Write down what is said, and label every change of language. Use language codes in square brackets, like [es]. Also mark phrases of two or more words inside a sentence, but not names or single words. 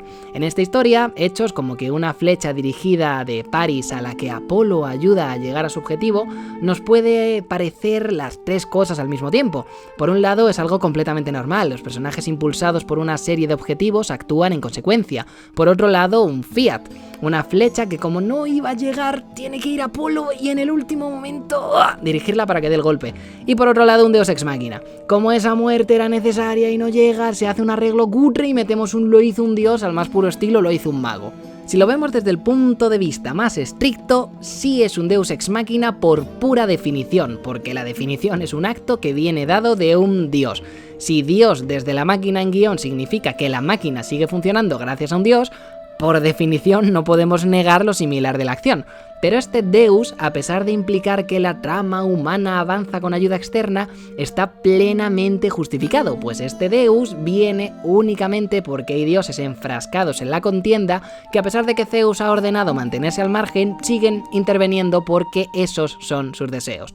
[es] En esta historia, hechos como que una flecha dirigida de París a la que Apolo ayuda a llegar a su objetivo, nos puede parecer las tres cosas al mismo tiempo. Por un lado es algo completamente normal, los personajes impulsados por una serie de objetivos actúan en consecuencia. Por otro lado, un fiat, una flecha que como no iba a llegar, tiene que ir a Apolo y en el último momento dirigirla para que dé el golpe. Y por otro lado, un [la] deus ex machina. [es] Como esa muerte era necesaria y no llega, se hace un arreglo cutre y metemos un lo hizo un dios al más puro estilo lo hizo un mago. Si lo vemos desde el punto de vista más estricto, sí es un [la] deus ex machina [es] por pura definición, porque la definición es un acto que viene dado de un dios. Si Dios desde la máquina en guión significa que la máquina sigue funcionando gracias a un dios, por definición no podemos negar lo similar de la acción. Pero este deus, a pesar de implicar que la trama humana avanza con ayuda externa, está plenamente justificado, pues este deus viene únicamente porque hay dioses enfrascados en la contienda que a pesar de que Zeus ha ordenado mantenerse al margen, siguen interviniendo porque esos son sus deseos.